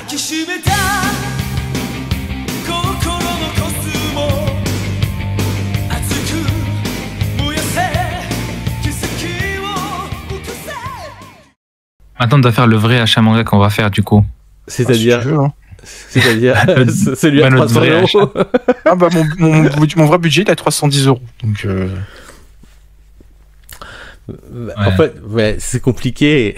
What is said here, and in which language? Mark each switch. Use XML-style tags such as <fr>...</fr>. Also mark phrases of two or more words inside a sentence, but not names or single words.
<ja>きしめた心のコスモ熱く燃やせ奇跡を起こせ。</ja> <fr>Maintenant, on doit faire le vrai achat manga qu'on va faire du coup. C'est-à-dire, Si tu veux, hein. celui à notre 300 vrai euros. Ah bah mon vrai budget il est à 310 €. Donc En fait, ouais, c'est compliqué.</fr>